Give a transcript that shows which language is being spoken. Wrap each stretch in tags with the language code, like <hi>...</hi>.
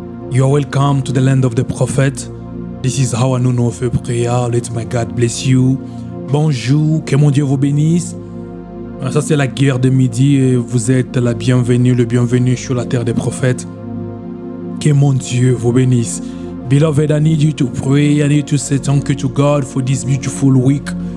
<en>You are welcome to the land of the prophet. This is how I know of prayer. Let my God bless you.</en> <fr>Bonjour, que mon Dieu vous bénisse. Ça c'est la guerre de midi et vous êtes la bienvenue, le bienvenu sur la terre des prophètes. Que mon Dieu vous bénisse.</fr> <en>Beloved, I need you to pray. I need to say thank you to God for this beautiful week.</en>